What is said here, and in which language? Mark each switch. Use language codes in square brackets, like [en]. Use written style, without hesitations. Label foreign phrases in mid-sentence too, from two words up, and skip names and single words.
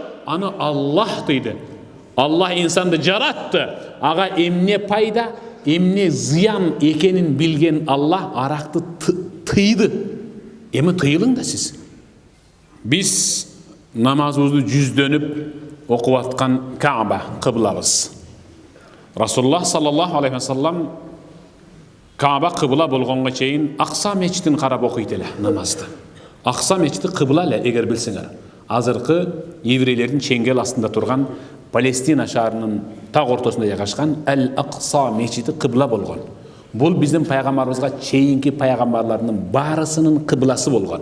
[ky] Аны Аллах тыйды. Аллах инсанды жаратты. Ага эмне пайда, эмне зыян экенин билген Аллах аракты тыйды. Эми тыйылың да сиз. Биз намазыбызды жүздөнүп окуп аткан Кааба кыблабыз. Расулуллах [ar] صلى الله عليه وسلم [ky] Кааба кыбла болгонго чейин Акса мечитин карап окуйт эле намазды. Акса мечити кыбла эле, эгер билсеңер. Азыркы еврейлердин чеңгел астында турган Палестина шаарынын так ортосунда жайгашкан Ал-Акса мечити кыбла болгон. Бул биздин пайгамбарыбызга чейинки пайгамбарлардын баарысынын кыбласы болгон.